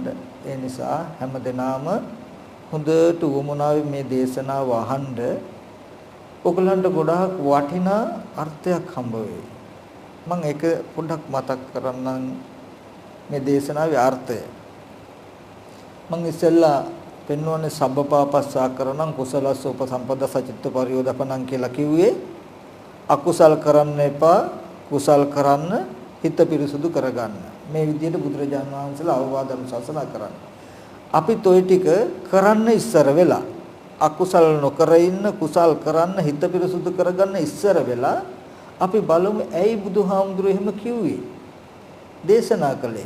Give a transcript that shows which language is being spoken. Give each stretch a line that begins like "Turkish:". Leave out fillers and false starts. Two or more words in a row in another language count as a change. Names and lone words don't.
Sinhala: ඒ නිසා හැමදෙනාම හොඳට උවමනාවේ මේ දේශනාව අහන්න. ඔයගලන්ට ගොඩාක් වටිනා අර්ථයක් හම්බ වෙයි. මම ඒක පොඩ්ඩක් මතක් කරන්නම් මේ දේශනාවේ අර්ථය. මම ඉස්සෙල්ලා පෙන්වන්නේ
Pali: සබ්බපාපස්සා කරනම් කුසලස්ස උපසම්පදා සචිත්ත පරියෝදපණං
Sinhala: කියලා කිව්වේ අකුසල් කරන්න එපා කුසල් කරන්න හිත පිරිසුදු කරගන්න. මේ විදිහට බුදුරජාණන් වහන්සේලා අවවාද අනුශාසනා කරන්නේ. අපිත් ওই ටික කරන්න ඉස්සර වෙලා අකුසල් නොකර ඉන්න කුසල් කරන්න හිත පිරිසුදු කරගන්න ඉස්සර වෙලා අපි බලමු ඇයි බුදුහාමුදුරුවෝ එහෙම කිව්වේ දේශනා කළේ.